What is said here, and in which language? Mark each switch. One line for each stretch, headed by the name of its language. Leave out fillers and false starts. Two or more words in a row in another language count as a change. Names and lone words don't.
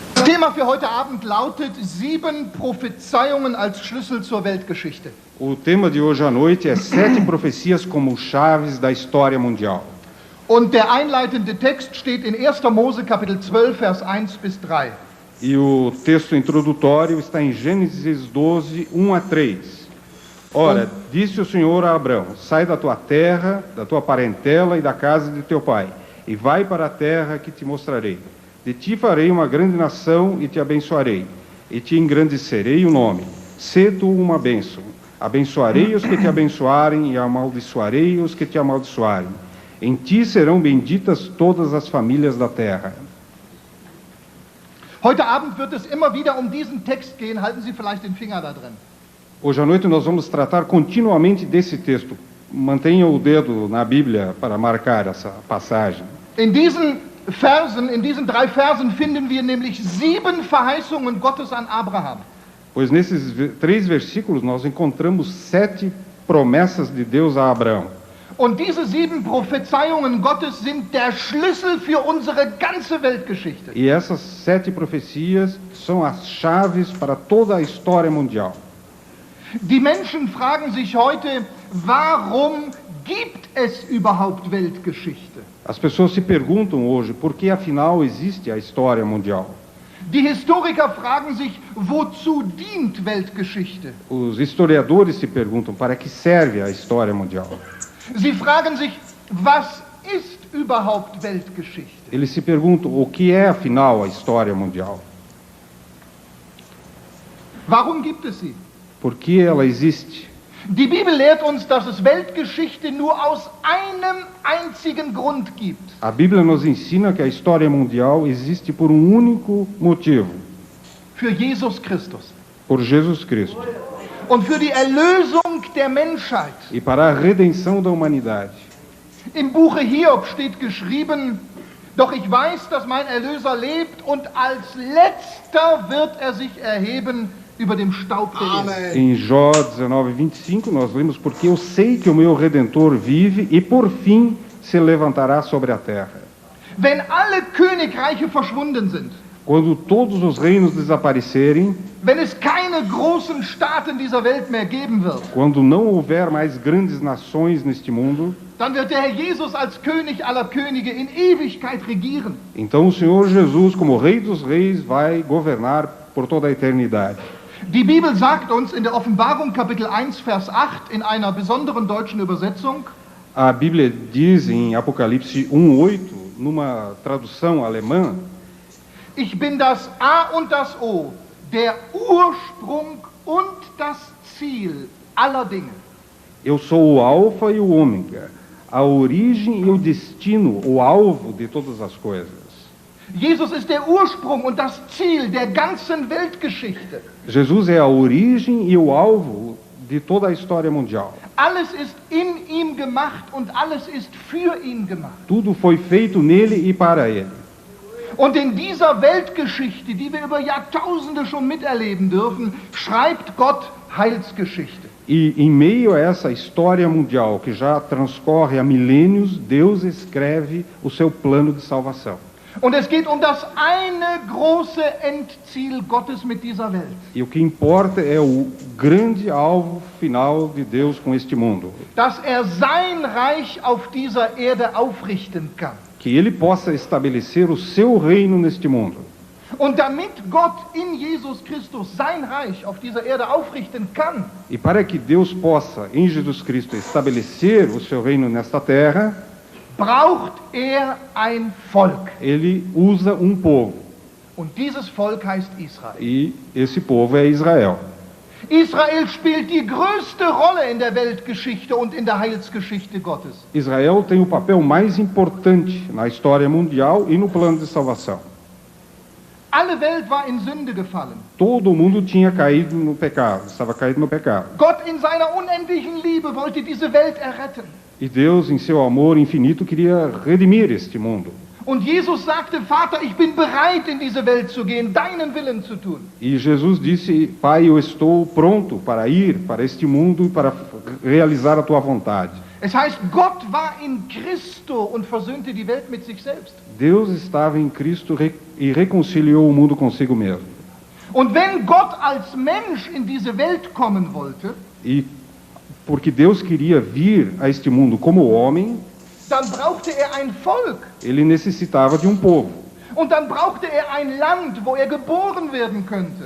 German: Thema für heute Abend lautet 7 Prophezeiungen als Schlüssel zur Weltgeschichte.
Portuguese: O tema de hoje à noite é 7 profecias como chaves da história mundial.
German: Und der einleitende Text steht in 1. Mose Kapitel 12, Vers 1 bis 3.
Portuguese: E o texto introdutório está em Gênesis 12, 1 a 3. Ora, disse o Senhor a Abrão: sai da tua terra, da tua parentela e da casa de teu pai, e vai para a terra que te mostrarei. De ti farei uma grande nação e te abençoarei, e te engrandecerei o nome. Sê tu uma bênção. Abençoarei os que te abençoarem e amaldiçoarei os que te amaldiçoarem. Em ti serão benditas todas as famílias da terra.
German: Heute Abend wird es immer wieder um diesen Text gehen. Halten Sie vielleicht den Finger da drin.
Portuguese: Hoje à noite nós vamos tratar continuamente desse texto. Mantenha o dedo na Bíblia para marcar essa passagem.
German: In diesen 3 Versen finden wir nämlich 7 Verheißungen Gottes an Abraham.
Portuguese: Pois nesses 3 versículos nós encontramos 7 promessas de Deus a Abraão.
German: Und diese 7 Prophezeiungen Gottes sind der Schlüssel für unsere ganze Weltgeschichte.
Portuguese: E essas 7 profecias são as chaves para toda a história mundial.
German: Die Menschen fragen sich heute, warum gibt es überhaupt Weltgeschichte?
Portuguese: As pessoas se perguntam hoje por que afinal existe a história mundial.
German: Die Historiker fragen sich, wozu dient Weltgeschichte?
Portuguese: Os historiadores se perguntam para que serve a história mundial.
German: Sie fragen sich, was ist überhaupt Weltgeschichte?
Portuguese: Eles se perguntam o que é afinal a história mundial.
German: Warum gibt es sie?
Portuguese: Por que ela existe?
German: Die Bibel lehrt uns, dass es Weltgeschichte nur aus einem einzigen Grund gibt.
Portuguese: A Bíblia nos ensina que a história mundial existe por um único motivo:
German: Für Jesus Christus.
Portuguese: por Jesus Cristo.
German: Und für die Erlösung der Menschheit.
Portuguese: E para a redenção da humanidade.
German: Im Buche Hiob steht geschrieben, doch ich weiß, dass mein Erlöser lebt und als letzter wird er sich erheben über dem Staub der Erde.
Portuguese: Em Jó 19:25 nós lemos: porque eu sei que o meu Redentor vive e por fim se levantará sobre a terra.
German: Wenn alle Königreiche verschwunden sind,
Portuguese: Quando todos os reinos desaparecerem,
German: wenn es keine großen Staaten dieser Welt mehr geben wird,
Portuguese: quando não houver mais grandes nações neste mundo,
German: dann wird der Herr Jesus als König aller Könige in Ewigkeit regieren.
Portuguese: então o Senhor Jesus, como Rei dos Reis, vai governar por toda a eternidade.
German: Die Bibel sagt uns in der Offenbarung Kapitel 1 Vers 8 in einer besonderen deutschen Übersetzung,
Portuguese: A Bíblia diz em Apocalipse 1:8, numa tradução alemã:
German: ich bin das A und das O, der Ursprung und das Ziel aller Dinge.
Portuguese: eu sou o Alfa e o Ômega, a origem e o destino, o alvo de todas as coisas.
German: Jesus ist der Ursprung und das Ziel der ganzen Weltgeschichte.
Portuguese: Jesus é a origem e o alvo de toda a história mundial.
German: Alles ist in ihm gemacht und alles ist für ihn gemacht.
Portuguese: Tudo foi feito nele e para ele.
German: Und in dieser Weltgeschichte, die wir über Jahrtausende schon miterleben dürfen, schreibt Gott Heilsgeschichte.
Portuguese: E em meio a essa história mundial que já transcorre há milênios, Deus escreve o seu plano de salvação.
German: Und es geht um das eine große Endziel Gottes mit dieser Welt.
Portuguese: E o que importa é o grande alvo final de Deus com este mundo.
German: Dass sein Reich auf dieser Erde aufrichten kann.
Portuguese: Que ele possa estabelecer o seu reino neste mundo.
German: Und damit Gott in Jesus Christus sein Reich auf dieser Erde aufrichten kann,
Portuguese: E para que Deus possa, em Jesus Cristo, estabelecer o seu reino nesta terra,
German: braucht ein Volk.
Portuguese: ele usa um povo.
German: Und dieses Volk heißt Israel.
Portuguese: E esse povo é Israel.
German: Israel spielt die größte Rolle in der Weltgeschichte und in der Heilsgeschichte Gottes.
Portuguese: Israel tem o papel mais importante na história mundial e no plano de salvação.
German: Alle Welt war in Sünde gefallen.
Portuguese: Todo mundo tinha caído no pecado, estava caído no pecado.
German: Gott in seiner unendlichen Liebe wollte diese Welt erretten.
Portuguese: E Deus, em seu amor infinito, queria redimir este mundo.
German: Und Jesus sagte, Vater, ich bin bereit, in diese Welt zu gehen, deinen Willen zu tun.
Portuguese: E Jesus disse, Pai, eu estou pronto para ir para este mundo e para realizar a tua vontade.
German: Es heißt, Gott war in Christo und versöhnte die Welt mit sich selbst.
Portuguese: Deus estava em Cristo e reconciliou o mundo consigo mesmo.
German: Und wenn Gott als Mensch in diese Welt kommen wollte,
Portuguese: E porque Deus queria vir a este mundo como homem,
German: dann brauchte er ein Volk.
Portuguese: ele necessitava de um povo.
German: Und dann brauchte er ein Land, wo er geboren werden könnte.